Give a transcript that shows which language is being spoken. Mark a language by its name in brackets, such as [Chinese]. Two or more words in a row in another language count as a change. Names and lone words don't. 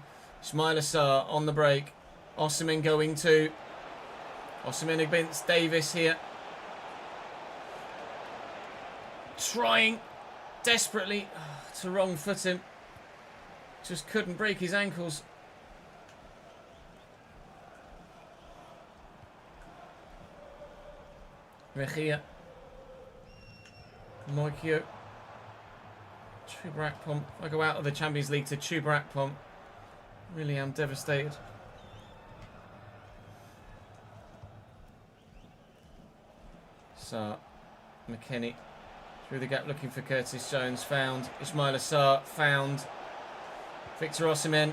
[English] Ismaila Sarr on the break. Osimhen going to. Osimhen against Davis here. Trying desperately to wrong foot him. Just couldn't break his ankles. Rechia. Moikio. Chuba Akpom. I go out of the Champions League to Chuba Akpom. Really am devastated. Sarr. McKennie. Through the gap looking for Curtis Jones. Found. Ismaila Sarr. Found. Victor Osimhen.